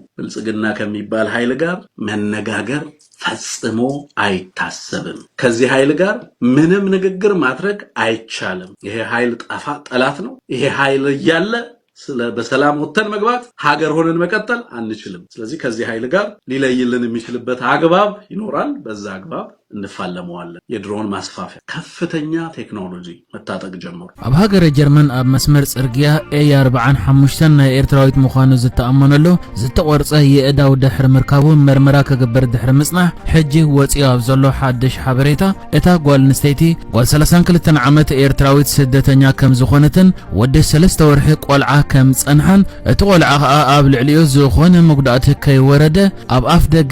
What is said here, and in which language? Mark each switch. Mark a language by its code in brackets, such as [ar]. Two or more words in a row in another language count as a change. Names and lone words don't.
[am] ብልጽግና ከሚባል ኃይል ጋር መነጋገር ፈጽሞ አይታሰብም። ከዚህ ኃይል ጋር ምንም ንግግር ማድረግ አይቻልም። ይሄ ኃይል ጠላት ነው። ይሄ ኃይል እያለ በሰላም ወተን መግባት ሀገር ሆነን መቀጠል አንችልም። ስለዚህ ከዚህ ኃይል ጋር ሊለይልን የሚችልበት አግባብ ይኖራል። በዛ አግባብ እንፋለመዋለን። የድሮን ማስፋፊያ ከፍተኛ ቴክኖሎጂ መታጠቅ ጀመሩ። [ti] ኣብ ሃገረ ጀርመን ኣብ መስመር ጽርግያ A45 ናይ ኤርትራዊት ምዃኑ ዝተኣመነሉ ዝተቆርጸ የእዳው ድሕሪ ምርካቡ መርመራ ከገበር ድሕሪ ምጽናሕ ሕጂ ወፂኡ ኣብ ዘሎ ሓድሽ ሓበሬታ እታ ጓል ንስተይቲ ጓል 32 ዓመት ኤርትራዊት ስደተኛ ከም ዝኾነትን ወዲ 3 ወርሒ ቆልዓ ከም ጸንሓን እቲ ቆልዓ ከዓ ኣብ ልዕሊኡ ዝኾነ መጉዳእቲ ከይወረደ ኣብ ኣፍ ደገ